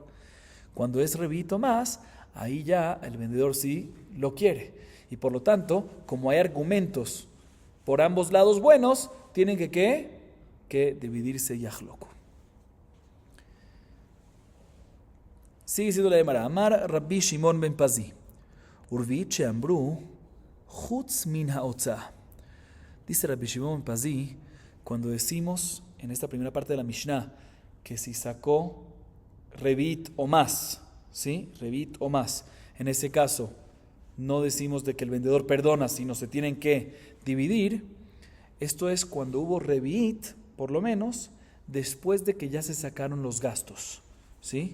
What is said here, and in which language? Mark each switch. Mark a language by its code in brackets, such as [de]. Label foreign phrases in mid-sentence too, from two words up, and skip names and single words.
[es] Cuando es revit o más, ahí ya el vendedor sí lo quiere. Y por lo tanto, como hay argumentos por ambos lados buenos, tienen que dividirse yahloku. Sigue siendo la Gemara. [he] אמר רבי שמעון בן פזי ורביעית שאמרו חוץ מן ההוצאה. [es] Dice Rabbi Shimon ben Pazi, cuando decimos en esta primera parte de la Mishnah que si sacó revit o más, ¿sí? Revit o más. En ese caso, no decimos de que el vendedor perdona, sino se tienen que dividir. Esto es cuando hubo revit, por lo menos, después de que ya se sacaron los gastos, ¿sí?